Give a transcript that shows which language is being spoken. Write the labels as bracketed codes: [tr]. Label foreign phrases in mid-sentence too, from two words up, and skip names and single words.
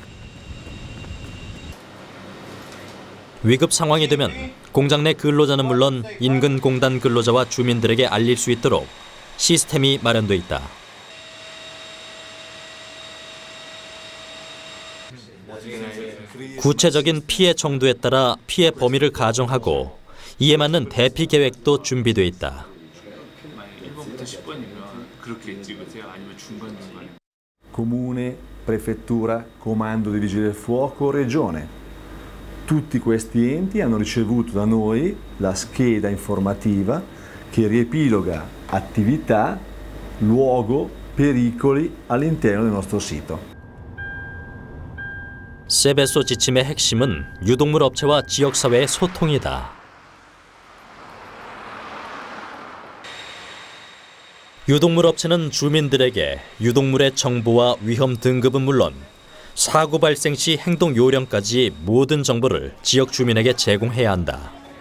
[ko] 위급 상황이 되면 공장 내 근로자는 물론 인근 공단 근로자와 주민들에게 알릴 수 있도록 시스템이 마련돼 있다. 구체적인 피해 정도에 따라 피해 범위를 가정하고 이에 맞는 대피 계획도 준비돼 있다. [it] Comune, prefettura, comando dei vigili del fuoco, regione. Tutti questi enti hanno ricevuto da noi la scheda informativa che riepiloga attività, luogo, pericoli all'interno del nostro sito. [ko] 세베소 지침의 핵심은 유독물 업체와 지역사회의 소통이다. 유독물 업체는 주민들에게 유독물의 정보와 위험 등급은 물론 사고 발생 시 행동 요령까지 모든 정보를 지역 주민에게 제공해야 한다.